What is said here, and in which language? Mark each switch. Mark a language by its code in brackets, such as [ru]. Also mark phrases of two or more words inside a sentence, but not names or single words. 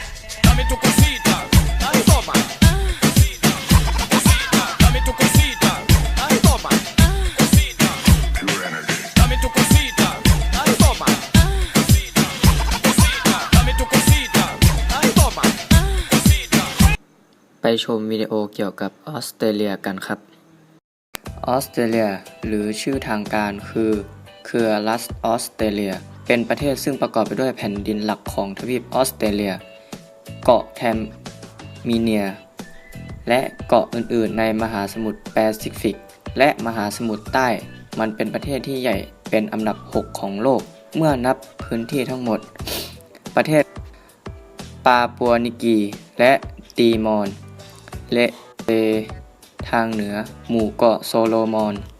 [es] dame tu cosita, ay, toma. Cosita, dame tu cosita, ay, toma. Cosita, dame tu cosita, ay, toma. Cosita, dame tu cosita, ay, toma. Cosita. [th] ไปชมวิดีโอเกี่ยวกับออสเตรเลียกันครับออสเตรเลียหรือชื่อทางการคือเครือ รัฐออสเตรเลียเป็นประเทศซึ่งประกอบไปด้วยแผ่นดินหลักของทวีปออสเตรเลียเกาะแทมมีเนียและเกาะอื่นๆในมหาสมุทรแปซิฟิกและมหาสมุทรใต้มันเป็นประเทศที่ใหญ่เป็นอันดับ 6 ของโลกเมื่อนับพื้นที่ทั้งหมดประเทศปาปัวนิกีและตีมอร์และทางเหนือหมู่เกาะโซโลมอน